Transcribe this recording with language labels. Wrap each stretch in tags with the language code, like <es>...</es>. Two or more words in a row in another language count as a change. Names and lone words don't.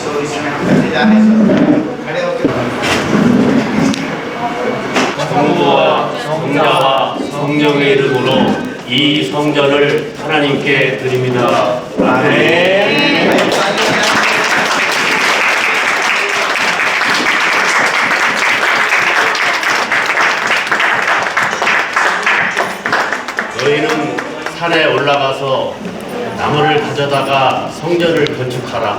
<hi>सो इस समय हम करने जा रहे हैं। खड़े होकर</hi> <ko>성부와 성자와 성령의 이름으로 이 성전을 하나님께 드립니다. 아멘. 너희는 산에 올라가서 나무를 가져다가 성전을 건축하라.</ko>